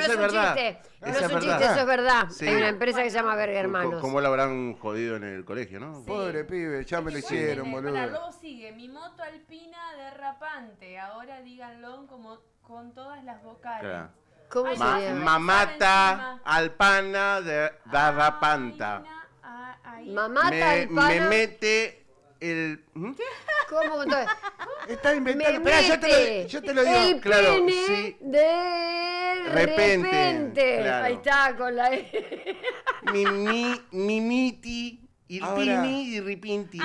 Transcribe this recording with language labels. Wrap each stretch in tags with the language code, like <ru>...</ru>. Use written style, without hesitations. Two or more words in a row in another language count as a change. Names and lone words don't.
<es>eso es es un verdad. chiste. No Esa es es un chiste, verdad. eso es verdad. Sí. Hay una empresa que se llama Verga Hermanos. ¿Cómo lo habrán jodido en el colegio, no? Pobre pibe, ya me lo hicieron, Para boludo. luego sigue, mi moto alpina derrapante. Ahora díganlo como con todas las vocales. Claro. ¿Cómo Ay, sería? Mamata, alpana, darrapanta. Mamata Me alpana. mete el... ¿Mm? ¿Cómo? Entonces, Está me inventando. Esperá, mete yo te lo digo. el Claro, pene sí. de Repente, repente. claro. Ahí está, con la E. Mimiti, il Ahora- pini y ripinti.</es>